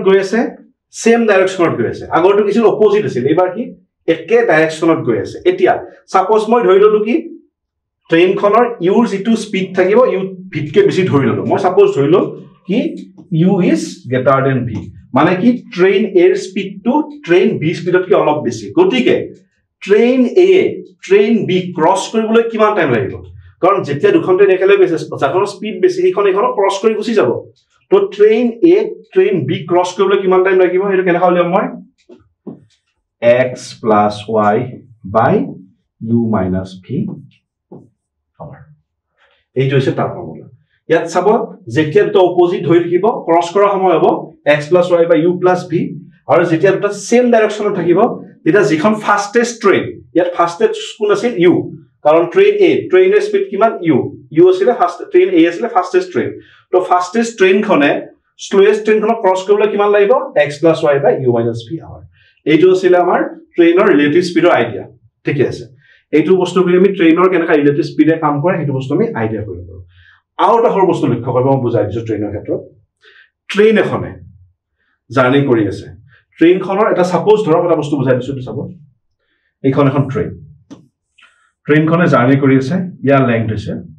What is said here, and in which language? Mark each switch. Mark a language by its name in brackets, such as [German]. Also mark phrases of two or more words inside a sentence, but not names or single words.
[Assamese] গৈ আছে [English] same direction [Assamese] গৈ আছে আগৰটো কিছু অপোজিট আছিল এবাৰ কি একে ডাইৰেকশনত গৈ আছে এতিয়া সাপোজ মই ধৰি ললো কি ট্ৰেইনখনৰ ইউৰ যেটো স্পীড থাকিব ইউ ভিতকে বেছি ধৰি ললো মই সাপোজ ধৰিলো কি [English] u is greater than v [Assamese] মানে কি ট্ৰেইন এৰ স্পীড টু ট্ৰেইন বি স্পীডত কি অলপ বেছি গতিকে [English] train A train B cross [Assamese] কৰিবলৈ কিমান টাইম লাগিব কাৰণ যেতিয়া দুখন ট্ৰেইন একেলগে গৈছে যাখনৰ স্পীড বেছি সেইখন ক্ৰস কৰি গুছি যাব তো [English] train A train B cross [Assamese] কৰিবলৈ কিমান টাইম লাগিব হেতু কেনে খালিম মই [English] x plus y by u minus v hour [Assamese] এইটো হৈছে তাৰ ফৰ্মুলা ইয়াত চাব যেতিয়া দুটা অপোজিট হৈ থাকিব ক্ৰস কৰা সময় হ'ব [English] x plus y by u plus v [Assamese] আৰু যেতিয়া দুটা সেম ডাইৰেকশনত থাকিব এটা যিখন [English] fastest train [Assamese] ইয়াত ফাস্টেষ্ট কোন আছিল u কাৰণ ট্ৰেইন এ ট্ৰেইনৰ স্পীড কিমান u আছিল [English] fast train A [Assamese] আছিল [English] fastest train [Assamese] তো [English] fastest train [Assamese] খনে [English] slowest train [Assamese] খনক ক্ৰস কৰিবলৈ কিমান লাগিব [English] x plus y by u minus v hour [Assamese] এইটো আছিল আমাৰ ট্ৰেইনৰ [English] relative speed idea [Assamese] ঠিক আছে এইটো বস্তু কৰি আমি ট্ৰেইনৰ কেনেকা [English] relative speed [Assamese] কাম কৰে সেইটো বস্তু আমি আইডিয়া কৰিব পাৰো আৰু এটা সৰু বস্তু লক্ষ্য কৰিব মই বুজাই দিছো ট্ৰেইনৰ ক্ষেত্ৰত ট্ৰেইন এখনে জাৰ্নি কৰি আছে ট্ৰেইনখনৰ এটা সাপোজ ধৰক এটা বস্তু বুজাই দিছো চাব এইখন এখন ট্ৰেইনখনে জাৰ্নি কৰি আছে ইয়াৰ লেংথ হৈছে